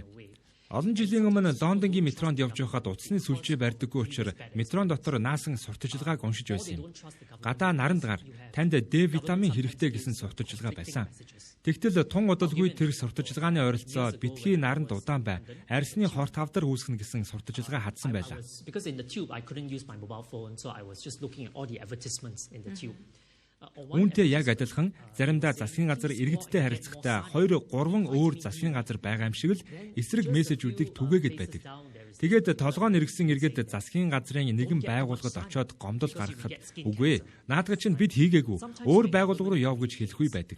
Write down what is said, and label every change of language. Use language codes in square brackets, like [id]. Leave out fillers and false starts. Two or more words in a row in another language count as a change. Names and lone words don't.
[mn] Олон жилийн өмнө Лондонгийн метронд явж байхад утасны сүлжээ барьдаггүй учраас метрон дотор наасан сурталчилгааг уншиж байсан юм. Гадаа наранд гар танд Д витамин хэрэгтэй гэсэн сурталчилгаа байсан. Тэгтэл тун удалгүй тэр сурталчилгааны ойролцоо битгий наранд удаан бай. Арьсны хорт хавдар үүсгэнэ гэсэн сурталчилгаа хадсан байлаа. [en] Because in the tube I couldn't use my mobile phone, so I was just looking at all the advertisements in the tube. [mn] Үүнтэй яг адилхан заримдаа засгийн газар иргэдтэй харилцахдаа 2-3 өөр засгийн газар байгаа юм шиг л эсрэг мессежүүдийг түгээгээд байдаг. Тэгээд толгоо нэргсэн иргэд засгийн газрын нэгэн байгууллагад очиод гомдол гаргахад үгүй наадах чинь бид хийгээгүй өөр байгууллага руу яв гэж хэлэх үе байдаг.